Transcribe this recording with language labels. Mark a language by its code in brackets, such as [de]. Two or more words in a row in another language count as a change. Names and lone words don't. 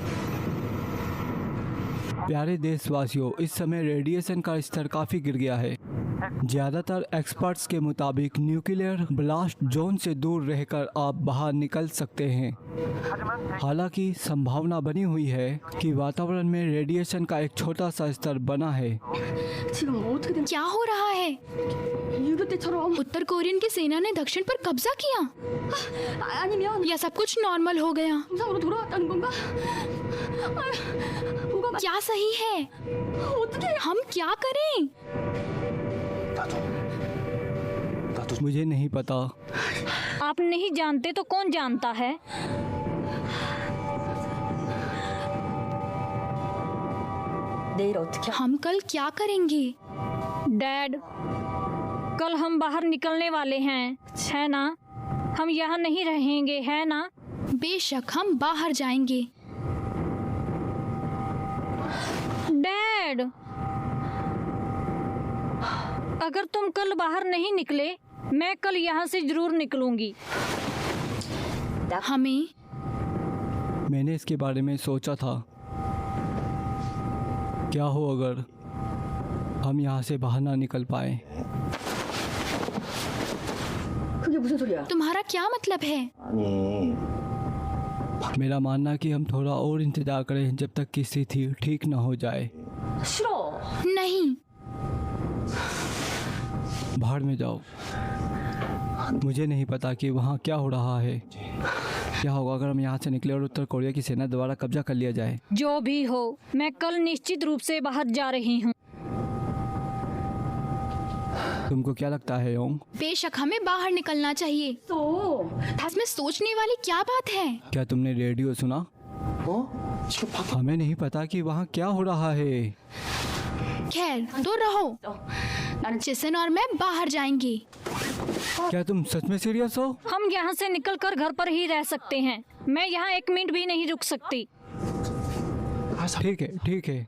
[hi] प्यारे देशवासियों, इस समय रेडिएशन का स्तर काफ़ी गिर गया है। ज़्यादातर एक्सपर्ट्स के मुताबिक [en] nuclear blast zone [hi] से दूर रहकर आप बाहर निकल सकते हैं। हालांकि संभावना बनी हुई है कि वातावरण में रेडिएशन का एक छोटा सा स्तर बना है। [ko] 지금 어떻게 된? [hi] क्या हो रहा है? [ko] 6.26 때처럼 [hi] उत्तर कोरियन की सेना ने दक्षिण पर कब्जा किया [ko] 아니면 [hi] या सब कुछ नॉर्मल हो गया? [ko] 정상으로 돌아왔다는 건가? 뭐가 [hi] क्या सही है? [ko] 어떻게? [hi] हम क्या करें? [ko] 나도 [hi] मुझे नहीं पता। आप नहीं जानते तो कौन जानता है? [ko] 내일 어떻게? [hi] हम कल क्या करेंगे? डैड, कल हम बाहर निकलने वाले हैं, है ना? हम यहाँ नहीं रहेंगे, है ना? बेशक हम बाहर जाएंगे। डैड, अगर तुम कल बाहर नहीं निकले मैं कल यहाँ से जरूर निकलूंगी। हमें मैंने इसके बारे में सोचा था। क्या हो अगर हम यहाँ से बाहर ना निकल पाए? [ko] 그게 무슨 소리야? [hi] तुम्हारा क्या मतलब है? [ko] 아니, [hi] मेरा मानना कि हम थोड़ा और इंतजार करें जब तक कि स्थिति ठीक ना हो जाए। [ko] 싫어. [hi] नहीं, बाहर में जाओ। मुझे नहीं पता कि वहाँ क्या हो रहा है। क्या होगा अगर हम यहाँ से निकले और उत्तर कोरिया की सेना द्वारा कब्जा कर लिया जाए? जो भी हो, मैं कल निश्चित रूप से बाहर जा रही हूँ। तुमको क्या लगता है योंग? बेशक हमें बाहर निकलना चाहिए। [ko] 또 [hi] इसमें सोचने वाली क्या बात है? क्या तुमने रेडियो सुना? [ko] 어? 지금 밖에 [hi] हमें नहीं पता कि वहाँ क्या हो रहा है। खैर, दूर रहो। जिसन और मैं बाहर जाएंगे। क्या तुम सच में सीरियस हो? हम यहाँ से निकलकर घर पर ही रह सकते हैं। मैं यहाँ 1 मिनट भी नहीं रुक सकती। ठीक है।